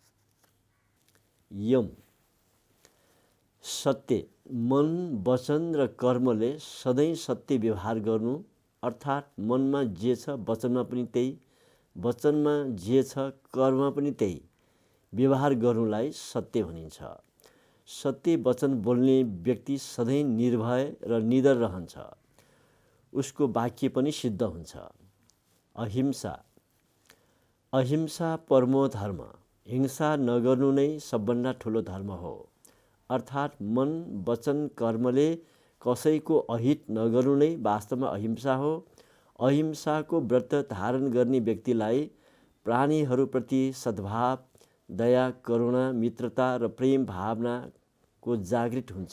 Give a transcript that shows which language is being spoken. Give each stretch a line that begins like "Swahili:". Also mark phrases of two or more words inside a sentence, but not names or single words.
Nepali: यम, सत्य, मन, वचन र कर्मले सधैँ सत्य व्यवहार गर्नु, अर्थात् मनमा जे छ वचनमा पनि त्यही, वचनमा जे छ कर्ममा पनि त्यही व्यवहार गर्नुलाई सत्य भनिन्छ। सत्य वचन बोल्ने व्यक्ति सधैँ निर्भय र निडर रहन्छ, उसको वाक्य पनि सिद्ध हुन्छ।
Sanskrit: अहिंसा, अहिंसा परमो धर्म,
Nepali: हिंसा नगर्नु नै सबभन्दा ठुलो धर्म हो। अर्थात् मन, वचन, कर्मले कसैको अहित नगर्नु नै वास्तवमा अहिंसा हो। अहिंसाको व्रत धारण गर्ने व्यक्तिलाई प्राणीहरूप्रति सद्भाव, दया, करुणा, मित्रता र प्रेम भावनाको जागृत हुन्छ।